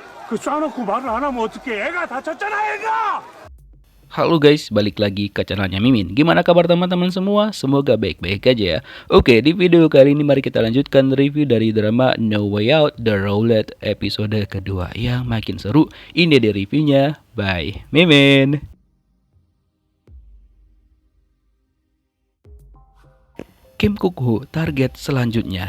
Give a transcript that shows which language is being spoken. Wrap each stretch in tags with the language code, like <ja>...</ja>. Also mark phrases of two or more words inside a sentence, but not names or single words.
<ko>그 쏴놓고 말을 안 하면 어떡해? 애가 다쳤잖아, 애가!</ko> <id>Halo guys, balik lagi ke channelnya Mimin. Gimana kabar teman-teman semua? Semoga baik-baik aja ya. Oke, di video kali ini mari kita lanjutkan review dari drama No Way Out The Roulette episode kedua yang makin seru. Ini dia reviewnya by Mimin. Kim Kuk-Hu, target selanjutnya.</id>